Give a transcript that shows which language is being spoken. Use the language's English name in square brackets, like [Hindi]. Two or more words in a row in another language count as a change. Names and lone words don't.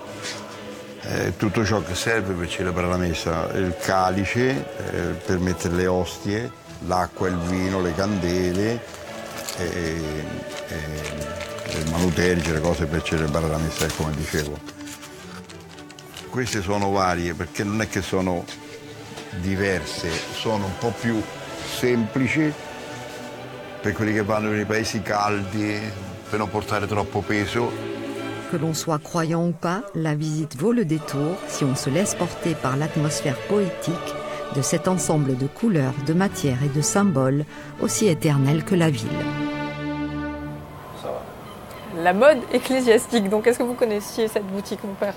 [Italian] Tutto ciò che serve per celebrare la Messa, il calice per mettere le ostie, l'acqua, il vino, le candele, il manuterge, le cose per celebrare la Messa, come dicevo. Queste sono varie perché non è che sono diverse, sono un po' più semplici per quelli che vanno nei paesi caldi, per non portare troppo peso. [French] Que l'on soit croyant ou pas, la visite vaut le détour si on se laisse porter par l'atmosphère poétique de cet ensemble de couleurs, de matières et de symboles aussi éternels que la ville. La mode ecclésiastique, donc est-ce que vous connaissiez cette boutique, mon père?